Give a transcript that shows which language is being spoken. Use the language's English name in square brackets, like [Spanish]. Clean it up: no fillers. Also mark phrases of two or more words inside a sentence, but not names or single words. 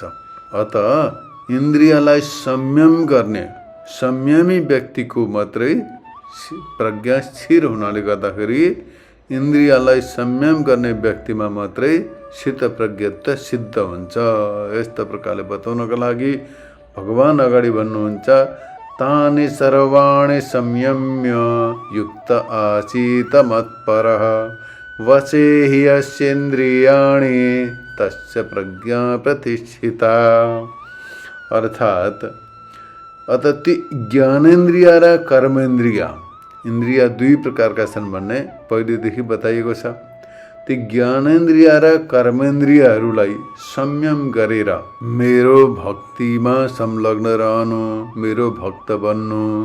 [Nepali] अत इन्द्रियलाई संयम गर्ने संयमी व्यक्तिको मात्रै प्रज्ञा स्थिर हुनाले गर्दाखेरि इन्द्रियलाई संयम गर्ने व्यक्तिमा मात्रै स्थितप्रज्ञत्व सिद्ध हुन्छ। यस्तो प्रकारले बताउनको लागि भगवान अगाडि भन्नुहुन्छ, [Sanskrit] तानि सर्वाणि संयम्य युक्त आसीत मत्परः वचेहि यस्येन्द्रियाणि तस्य प्रज्ञा प्रतिष्ठिता। [Nepali] अर्थात् ती ज्ञानेन्द्रिय र कर्मेन्द्रिय, इन्द्रिय दुई प्रकारका छन् भन्ने पहिलेदेखि बताइएको छ। ती ज्ञानेन्द्रिय र कर्मेन्द्रियहरूलाई संयम गरेर मेरो भक्तिमा संलग्न रहनु, मेरो भक्त बन्नु।